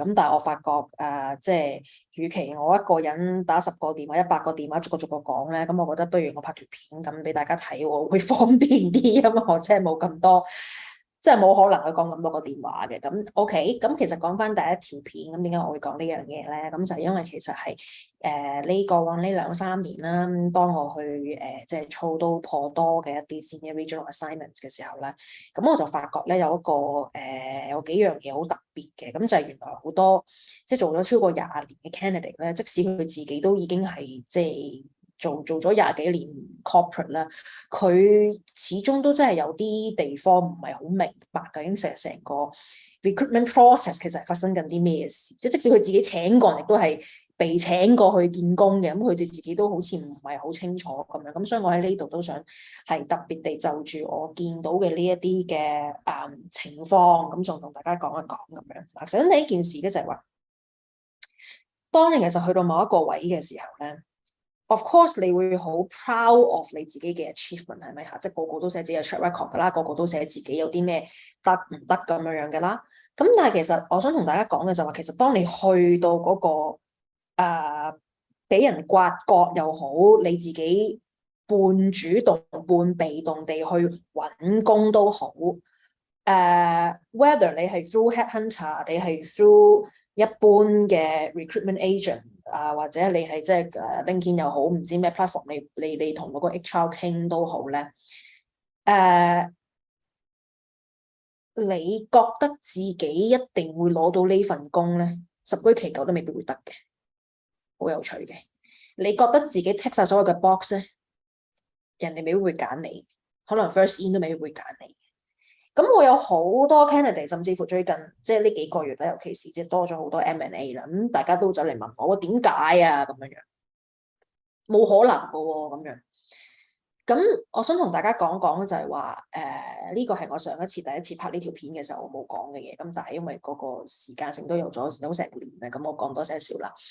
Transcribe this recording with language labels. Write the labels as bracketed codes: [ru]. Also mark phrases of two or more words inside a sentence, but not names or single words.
[yue] 咁但係我發覺即係與其我一個人打10個電話、100個電話，逐個逐個講咧，咁我覺得不如我拍條片咁俾大家睇，我會方便啲，因為我真係冇咁多。即係冇可能去講咁多個電話嘅，咁 OK，咁其實講翻第一條片，咁點解我會講呢樣嘢咧？咁就係因為其實係呢個往呢2、3年啦，當我去即係操到頗多嘅一啲 [en] senior regional assignments [yue] 嘅時候咧，咁我就發覺咧有一個有幾樣嘢好特別嘅，咁就係原來好多即係做咗超過20年嘅 candidate 咧，即使佢自己都已經係即係做咗廿幾年 corporate 啦，佢始終都真係有啲地方唔係好明白究竟成個 [en] recruitment process [yue] 其實係發生緊啲咩事，即使佢自己請過人，亦都係被請過去見工嘅，咁佢哋自己都好似唔係好清楚咁樣，咁所以我喺呢度都想係特別地就住我見到嘅呢一啲嘅情況，咁仲同大家講一講咁樣。首先第一件事咧就係話，當你其實去到某一個位嘅時候咧。 [en] Of course， [yue] 你會好 [en] proud of [yue] 你自己嘅 achievement 係咪嚇？即係個個都寫自己嘅 [en] track record [yue] 㗎啦，個個都寫自己有啲咩得唔得咁樣樣㗎啦。咁但係其實我想同大家講嘅就係話，其實當你去到嗰個俾人刮角又好，你自己半主動半被動地去揾工都好。whether 你係 [en] through headhunter， [yue] 你係 through 一般嘅 [en] recruitment agent [yue] 或者你係即係LinkedIn 又好，唔知咩 platform，你同嗰個 HR 傾都好咧。你覺得自己一定會攞到呢份工咧？十居其九都未必會得嘅，好有趣嘅。你覺得自己 tick 晒所有嘅 box 咧，人哋未必會揀你，可能 [en] first in [yue] 都未必會揀你。咁我有好多 candidate，甚至乎最近即係呢幾個月咧，尤其是即係多咗好多 M&A 啦，咁大家都走嚟問我，點解啊咁樣樣？冇可能噶喎咁樣。咁我想同大家講講就係話，呢個係我上一次第一次拍呢條片嘅時候我冇講嘅嘢，咁但係因為嗰個時間性都有成年啦，咁我講多些少啦。